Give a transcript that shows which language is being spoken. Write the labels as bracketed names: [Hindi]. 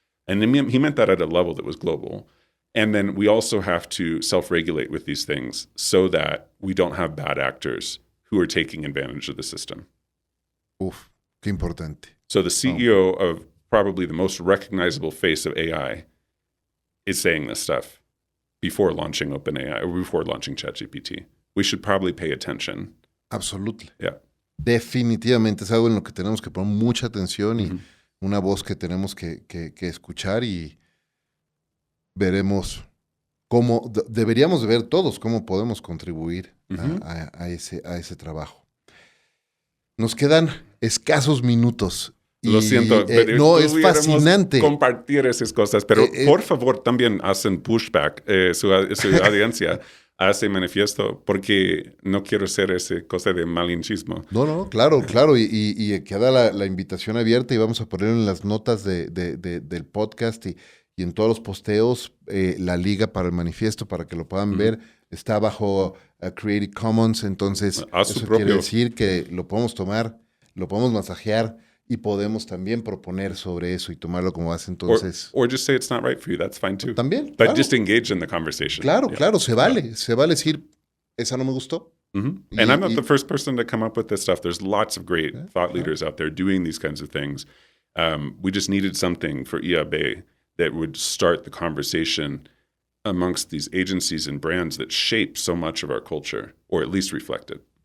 [English] And then he meant that at a level that was global. And then we also have to self-regulate with these things so that we don't have bad actors who are taking advantage of the system. [Spanish] Uf, qué importante. [English] So the CEO of probably the most recognizable face of AI is saying this stuff before launching OpenAI or before launching ChatGPT. We should probably pay attention. Absolutely. Yeah. [Spanish] Definitivamente es algo en lo que tenemos que poner mucha atención y una voz que tenemos que escuchar, y veremos cómo, deberíamos de ver todos cómo podemos contribuir a ese trabajo. Nos quedan escasos minutos. Lo siento, pero no, es fascinante compartir esas cosas, pero por favor también hacen pushback su audiencia. a ese manifiesto porque no quiero ser ese cosa de malinchismo. No, claro. Y queda la invitación abierta y vamos a poner en las notas del podcast y en todos los posteos la liga para el manifiesto para que lo puedan ver. Está bajo Creative Commons, entonces eso quiere decir que lo podemos tomar, lo podemos masajear y podemos también proponer sobre eso y tomarlo como base. Entonces, [English] or just say it's not right for you. That's fine too. [Spanish] También, [English] But just engage in the conversation. [Spanish] Claro, se vale decir, esa no me gustó. [English] And I'm not the first person to come up with this stuff. There's lots of great thought leaders out there doing these kinds of things. We just needed something for IAB that would start the conversation amongst these agencies and brands that shape so much of our culture, or at least reflect it.